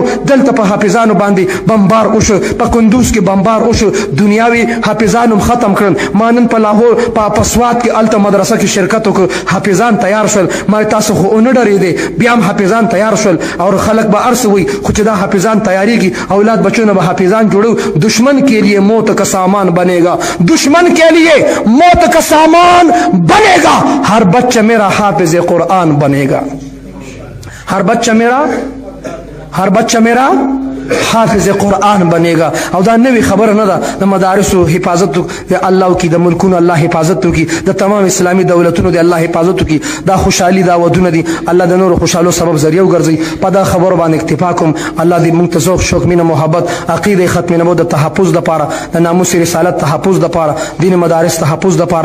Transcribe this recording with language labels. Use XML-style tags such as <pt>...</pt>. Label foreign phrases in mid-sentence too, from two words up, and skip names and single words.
<ps>دلته په حافظانو باندې بمبار وشو په کندوز کې بمبار وشو دنیاوي حافظان هم ختم کړل ما نن په لاهور په سوات کې هلته مدرسه کې شرکت وکړ حافظان تیار شول ما تاسو خو ونه ډرېدې بیا هم حافظان تیار شول او خلک به هر څه وایي خو چې دا حافظان تیاریږي اولاد</ps> <ur>بچوں نے</ur> <ps>به حافظان جوړو</ps> <ur>دشمن کے لیے موت کا سامان بنے گا دشمن کے لیے موت کا سامان بنے گا ہر بچہ میرا حافظ قرآن بنے گا ہر بچہ میرا حافظ قرآن</ur> <ps>بنېږه. او دا نوې خبره نه ده، د مدارسو حفاظت د الله وکړي، د ملکونو الله حفاظت وکړي، د تمام اسلامي دولتونو د الله حفاظت وکړي. دا خوشحالي دا ودونه دي، الله د نورو خوشحالو سبب ذریعه وګرځي. په دا خبرو باندې اکتفا کوم. الله دې موږ ته ذوق شوق مینه محبت عقیده ختمینمو د تحفظ دپاره، د ناموس رسالت تحفظ دپاره، دین مدارس تحفظ دپاره دي.</ps>